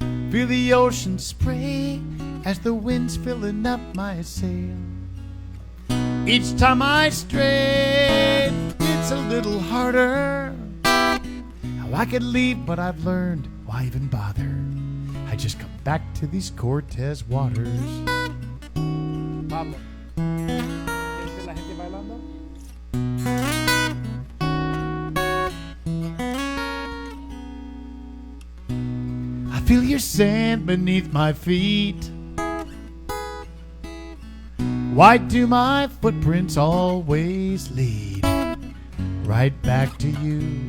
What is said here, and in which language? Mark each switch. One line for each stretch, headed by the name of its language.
English: Feel the ocean spray as the wind's filling up my sail. Each time I stray, it's a little harder. How I could leave, but I've learned, why even bother? I just come back to these Cortez waters.
Spanish: Pablo, ¿es la gente bailando?
English: I feel your sand beneath my feet. Why do my footprints always lead right back to you?